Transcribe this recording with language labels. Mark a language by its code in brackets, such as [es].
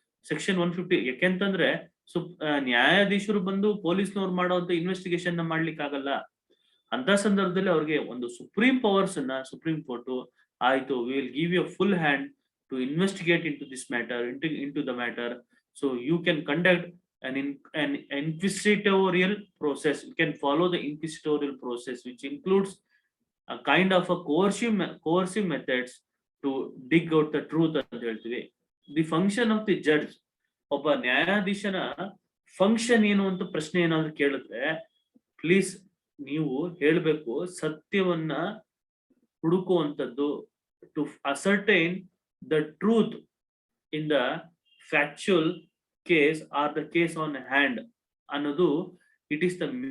[kn] Section 150 ಯಾಕೆಂತಂದ್ರೆ ನ್ಯಾಯಾಧೀಶರು ಬಂದು ಪೊಲೀಸ್ನವ್ರು ಮಾಡುವಂತ ಇನ್ವೆಸ್ಟಿಗೇಷನ್ ನ ಮಾಡ್ಲಿಕ್ಕೆ ಆಗಲ್ಲ. ಅಂತ ಸಂದರ್ಭದಲ್ಲಿ ಅವ್ರಿಗೆ ಒಂದು ಸುಪ್ರೀಂ ಪವರ್ಸ್ ಅನ್ನ ಸುಪ್ರೀಂ ಕೋರ್ಟ್ ಆಯ್ತು, [en] We will give you full hand to investigate into this matter, into the matter. So you can conduct an inquisitorial process. You can follow the inquisitorial process, which includes a kind of a coercive methods to dig out the truth [kn] ಅಂತ ಹೇಳ್ತೀವಿ. [en] the function of the judge, [kn] ಒಬ್ಬ ನ್ಯಾಯಾಧೀಶನ function ಏನು ಅಂತ ಪ್ರಶ್ನೆ ಏನಾದ್ರು ಕೇಳಿದ್ರೆ please ನೀವು ಹೇಳ್ಬೇಕು, ಸತ್ಯವನ್ನ ಹುಡುಕುವಂಥದ್ದು, [en] to ascertain the truth in the factual case or the case on hand ಅನ್ನೋದು it is the